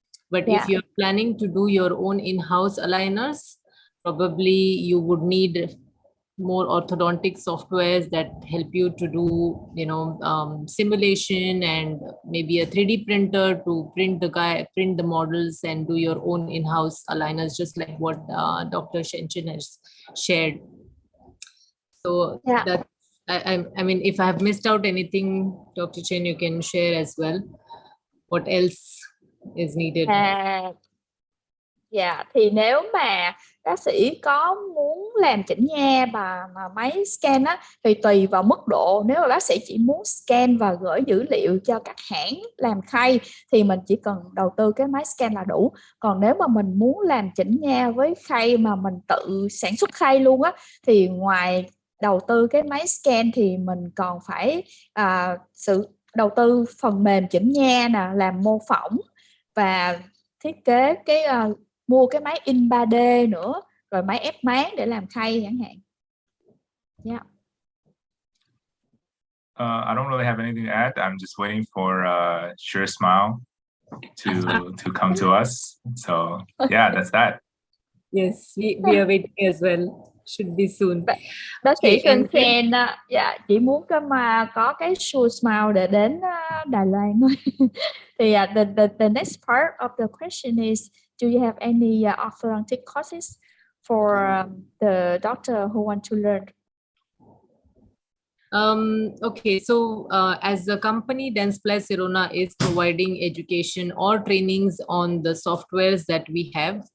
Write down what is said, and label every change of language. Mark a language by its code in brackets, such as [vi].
[en] But if you're planning to do your own in-house aligners, probably you would need more orthodontic softwares that help you to do, simulation, and maybe a 3D printer to print the models and do your own in-house aligners, just like what Dr. Shenchin has shared. So that, I mean, if I have missed out anything, Dr. Chen, you can share as well. What else is needed? [vi] Dạ, thì nếu mà bác sĩ có muốn làm chỉnh nha mà máy scan á, thì tùy vào mức độ. Nếu mà bác sĩ chỉ muốn scan và gửi dữ liệu cho các hãng làm khay thì mình chỉ cần đầu tư cái máy scan là đủ. Còn nếu mà mình muốn làm chỉnh nha với khay mà mình tự sản xuất khay luôn á, thì ngoài đầu tư cái máy scan thì mình còn phải đầu tư phần mềm chỉnh nha nè, làm mô phỏng và thiết kế mua cái máy in 3D nữa, rồi máy ép máng để làm khay chẳng hạn. [en] Yeah. I don't really have anything to add. I'm just waiting for Sure Smile to come to us. So yeah, that's that. Yes, we are waiting as well. Should be soon. [vi] Bác sĩ Xuân Sen chỉ muốn có cái Sure Smile để đến Đài Loan thôi. [en] Thì the next part of the question is, do you have any orthodontic courses for the doctor who want to learn? Okay, so as a company, Dentsply Sirona is providing education or trainings on the softwares that we have.